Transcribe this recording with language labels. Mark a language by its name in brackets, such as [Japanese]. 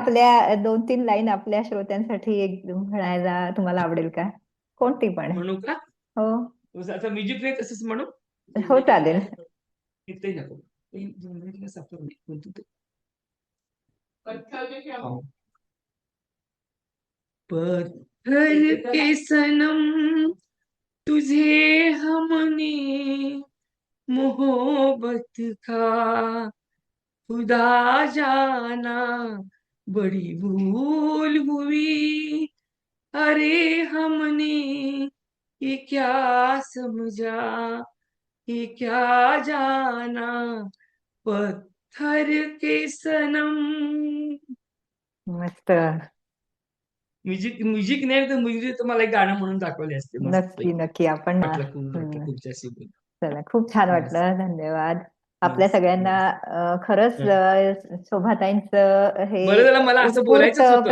[Marathi] आपल्या 2-3 लाईन आपल्या श्रोत्यांसाठी एक म्हणायला तुम्हाला आवडेल का? कोणती पण. म्हणू का? हो. आता म्युझिक नाही तसंच म्हणू. हो चालेल. इथे नको. जिंदगीला सफर नाही म्हणतो ते. हाँ. [Hindi] पत्थर के सनम तुझे हमने मोहब्बत का खुदा जाना बड़ी भूल हुई. अरे हमने ये क्या समझा, ये क्या जाना, पत्थर के सनम. [Marathi] मस्त. म्युझिक म्युझिक नाही तर म्युझिक मला एक गाणं म्हणून दाखवले असते मस्त नक्की पैकी. नक्की आपण वाटलं तुमच्याशी बोलून. चला, खूप छान मस्त वाटलं. धन्यवाद. आपल्या मस्त सगळ्यांना मस्त. खरंच हं. शोभाताईंचं हे बरं झालं मला असं उत्स्फूर्त बोलायचंच होतं. मी